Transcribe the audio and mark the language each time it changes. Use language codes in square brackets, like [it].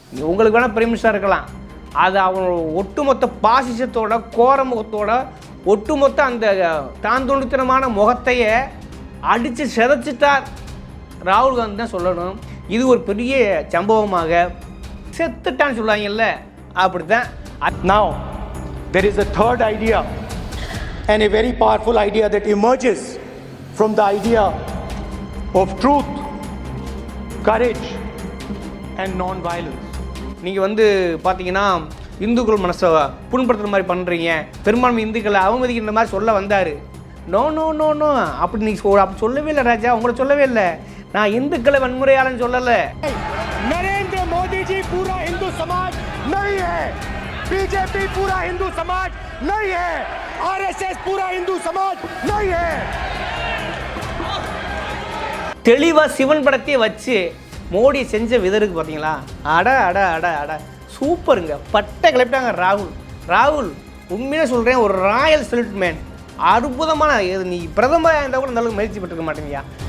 [ta] உங்களுக்கு வேணா prime minister இருக்கலாம், அது அவனோட ஒட்டுமொத்த பாசிசத்தோட கோரமுகத்தோட ஒட்டுமொத்த அந்த தாந்தோண்டித்தனமான முகத்தையே அடித்து சிதைச்சிட்டார் ராகுல் காந்தி தான் சொல்லணும். இது ஒரு பெரிய சம்பவமாக செத்துட்டான்னு சொல்லுவாங்கல்ல, அப்படித்தான். [en] Now there is a third idea and a very powerful idea that emerges from the idea of truth, courage and non-violence. [ta] நீங்கள் பார்த்தீங்கன்னா இந்துக்கள் மனசை புண்படுத்துகிற மாதிரி பண்ணுறீங்க, பெரும்பான்மை இந்துக்களை அவமதிக்கின்ற மாதிரி சொல்ல வந்தார். நோ நோ நோ நோ அப்படி நீங்கள் அப்படி சொல்லவே இல்லை ராஜா, உங்களை சொல்லவே இல்லை. நான் இந்துக்களை வன்முறையாளன்னு சொல்லலை. [hi] नरेंद्र मोदी जी पूरा हिंदू समाज नहीं है, बीजेपी पूरा हिंदू समाज नहीं है, आरएसएस पूरा हिंदू समाज नहीं है. [ta] தெளிவாக சிவன் படத்தையே வச்சு மோடி செஞ்ச விதருக்கு பார்த்தீங்களா, அட அட அட அட சூப்பருங்க, பட்டை கிளப்பிட்டாங்க ராகுல். உண்மையாக சொல்கிறேன், ஒரு ராயல் செல்ட் மேன், அற்புதமான. நீ பிரதமராக இருந்தால் கூட அந்த அளவுக்கு முயற்சி பெற்றுக்க மாட்டேங்கயா.